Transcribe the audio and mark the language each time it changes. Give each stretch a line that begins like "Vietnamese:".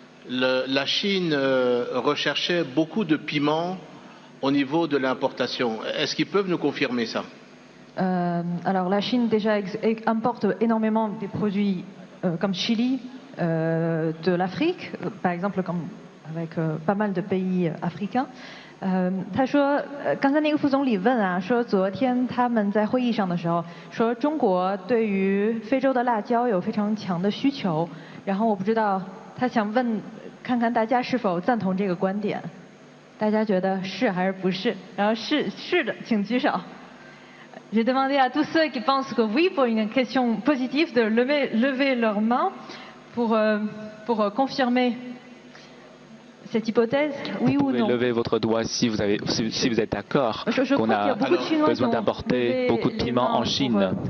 French: la Chine recherchait beaucoup de piments au niveau de l'importation. Est-ce qu'ils peuvent nous confirmer ça? Alors la Chine déjà importe énormément des produits comme chili de l'Afrique, par exemple comme avec pas mal de pays africains.
Chinese: 他说，刚才那个副总理问啊，说昨天他们在会议上的时候说，中国对于非洲的辣椒有非常强的需求，然后我不知道他想问看看大家是否赞同这个观点，大家觉得是还是不是？然后是的，请举手。
French: J'ai demandé à tous ceux qui pensent que oui pour une question positive de lever leurs mains pour confirmer cette hypothèse, oui ou non? Vous pouvez lever votre doigt si vous êtes d'accord qu'on a besoin d'importer beaucoup de piments en Chine.